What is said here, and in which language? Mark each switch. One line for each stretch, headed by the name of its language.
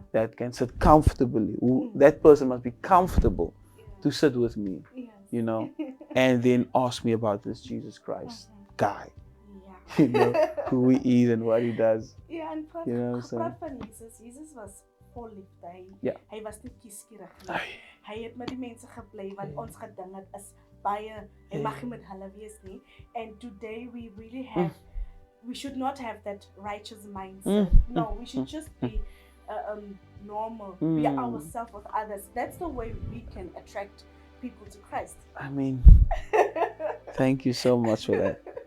English: that can sit comfortably. That person must be comfortable to sit with me, Yes. you know, and then ask me about this Jesus Christ guy, Yeah. you know, who he is and what he does.
Afrikaans: Ja, en
English: You know what I'm saying?
Afrikaans: gepraat van Jesus. Jesus was vol liefde. Ja. Hy was nie kieskeurig nie. Hy het met die mense gebly wat ons gedink het is baie hy mag nie met hulle wees nie.
English: And today we really have we should not have that righteous mindset. No, we should just be normal, be ourselves with others. That's the way we can attract people to Christ. I mean, thank you so much for that.